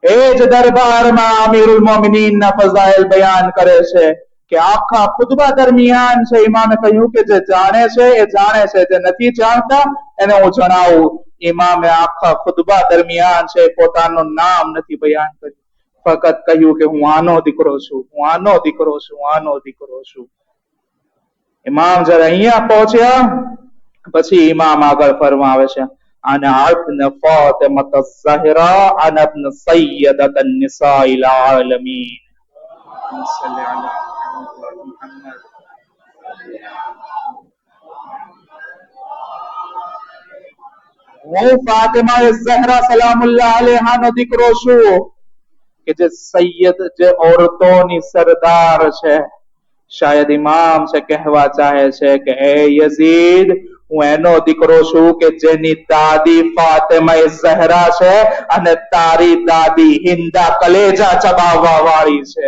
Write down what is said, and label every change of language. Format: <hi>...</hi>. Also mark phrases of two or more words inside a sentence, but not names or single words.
<gu>એ જ દરબારમાં અમીરુલ મોમિનીનના ફઝાઇલ બયાન કરે છે કે આખા ખુતબા દરમિયાન છે ઇમામે કહ્યું કે જે જાણે છે એ જાણે છે, જે નથી જાણતા એને હું જણાવું. ઇમામે આખા ખુતબા દરમિયાન છે પોતાનું નામ નથી બયાન કર્યું, ફક્ત કહ્યું કે હું આનો દીકરો છું, હું આનો દીકરો છું, હું આનો દીકરો છું. ઇમામ જયારે અહીંયા પહોંચ્યા પછી ઇમામ આગળ ફરમાવે છે</gu> <ar>أنا ابن فاطمة الزهراء أنا ابن سيدة النساء العالمين صل على محمد.</ar> <gu>હું ફાતિમા ઝહરા સલામુલ્લાહ અલૈહા નો દીકરો છું કે જે સૈયદ, જે औरतोની સરદાર છે. શાયદ ઇમામ છે કહેવા ચાહે છે કે એ યઝીદ, હું એનો દીકરો છું કે જેની દાદી ફાતિમા ઝહરા છે અને તારી દાદી હિન્દા કલેજા ચબાવવા વાળી છે.</gu>